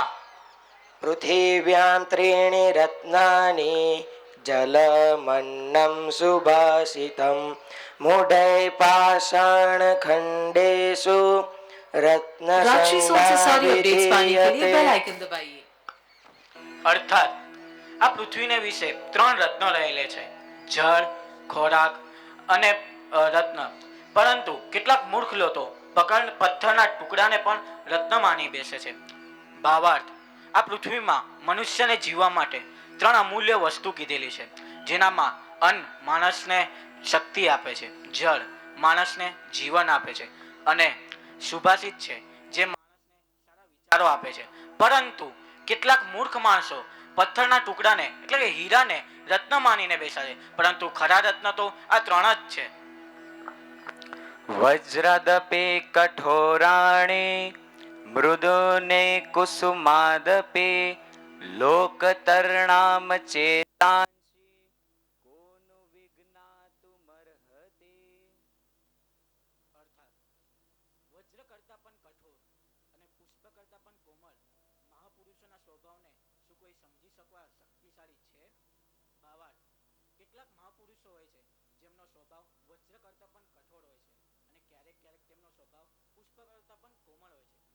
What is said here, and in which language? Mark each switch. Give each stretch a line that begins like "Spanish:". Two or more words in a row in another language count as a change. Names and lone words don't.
Sanskrit: पृथिव्यां त्रीणि रत्नानि जलमन्नं सुभाषितं मूढै पाषाणखण्डेषु रत्नसंज्ञा.
Gujarati: अर्थात આ પૃથ્વીને વિશે ત્રણ રત્નો રહેલે છે, જળ, ખોરાક અને રત્ન. પરંતુ કેટલાક મૂર્ખ લોકો પથ્થરના ટુકડાને પણ રત્ન માની બેસે છે. ભાવાર્થ, આ પૃથ્વીમાં મનુષ્યને જીવવા માટે ત્રણ અમૂલ્ય વસ્તુ કીધેલી છે, જેનામાં અન્ન માણસને શક્તિ આપે છે, જળ માણસને જીવન આપે છે અને સુભાષિત છે જે માણસને સારા વિચારો આપે છે. પરંતુ કેટલાક મૂર્ખ માણસો પથ્થરના ટુકડાને એટલે કે હીરાને રત્ન માનીને બેસા છે, પરંતુ ખરા રત્ન તો આ ત્રણ જ છે.
Sanskrit: वज्रदपि कठोराणि मृदुने कुसुमादपि लोकतर्णाम चेतांसि कोनु विघ्नातुमर्हति.
Gujarati: અર્થાત વજ્ર કરતા પણ કઠોર અને પુષ્પ કરતા પણ કોમળ મહાપુરુષોના સ્વભાવને શું કોઈ સમજી શકવા શક્તિશાળી છે? ભાવાર્થ, કેટલાક મહાપુરુષો હોય છે જેમનો સ્વભાવ વજ્ર કરતા પણ કઠોર હોય છે અને ક્યારેક ક્યારેક તેમનો સ્વભાવ પુષ્પ કરતા પણ કોમળ હોય છે.